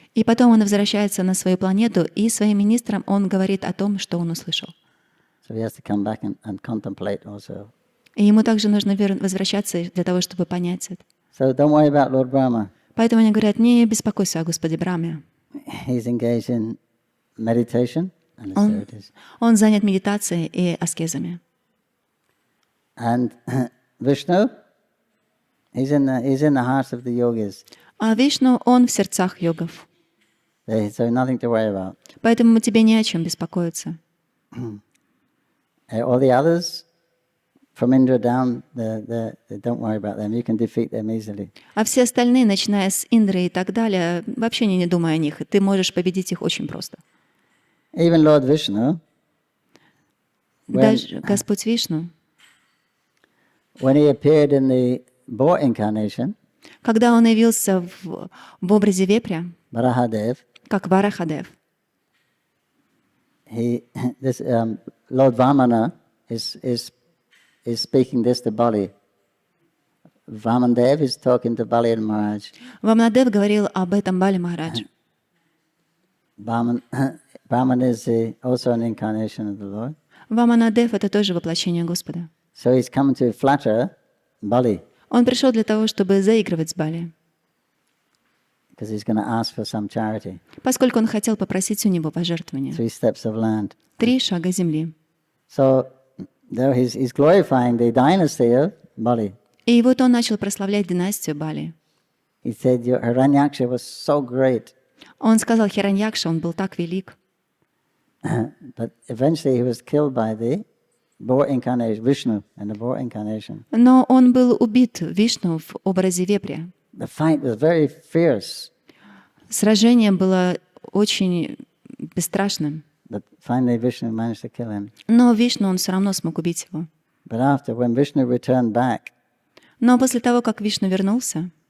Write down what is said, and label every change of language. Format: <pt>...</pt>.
<ru>И потом он возвращается на свою планету, и своим министрам он говорит о том, что он услышал.</ru> <en>So he has to come back and contemplate also.</en> <ru>И ему также нужно возвращаться для того, чтобы понять это.</ru> <en>So don't worry about Lord Brahma.</en> <ru>Поэтому они говорят: не беспокойся о Господе Брахме.</ru> <en>He's engaged in meditation and austerities.</en> <ru>Он занят медитацией и аскезами.</ru> <en>And Vishnu, he's in the hearts of the yogis.</en> <ru>А Вишну, он в сердцах йогов.</ru> <en>So nothing to worry about.</en> <ru>Поэтому тебе не о чем беспокоиться.</ru> <en>All the others, from Indra down, don't worry about them. You can defeat them easily.</en> <ru>А все остальные, начиная с Индры и так далее, вообще не думай о них. Ты можешь победить их очень просто.</ru> <en>Even Lord Vishnu,</en> <ru>даже Господь Вишну,</ru> <en>when he appeared in the boar incarnation,</en> <ru>когда он явился в образе вепря,</ru> <en>Varahadev,</en> <ru>как Варахадев,</ru> <en>this Lord Vamana is speaking this to Bali. Vamandev is talking to Bali and Maharaj.</en> <ru>Ваманадев говорил об этом Бали Махараджу.</ru> <en>Brahman is also an incarnation of the Lord.</en> <ru>Ваманадев — это тоже воплощение Господа.</ru> <en>So he's come to flatter Bali</en> <ru>Он пришел для того, чтобы заигрывать с Бали,</ru> <en>because he's going to ask for some charity.</en> <ru>поскольку он хотел попросить у него пожертвования.</ru> <en>3 steps of land.</en> <ru>3 шага земли.</ru> <en>So there he's glorifying the dynasty of Bali.</en> <ru>И вот он начал прославлять династию Бали.</ru> <en>He said, your Hiranyaksha was so great.</en> <ru>Он сказал, Хираньякша, он был так велик.</ru> <en>But eventually he was killed by the boar incarnation, Vishnu, and the boar incarnation.</en> <ru>Но он был убит Вишну в образе вепря.</ru> <en>The fight was very fierce.</en> <ru>Сражение было очень бесстрашным.</ru> <en>But finally Vishnu managed to kill him.</en> <ru>Но Вишну, он все равно смог убить его.</ru> <en>But after, when Vishnu returned back,</en> <ru>Но после того, как Вишну вернулся,</ru>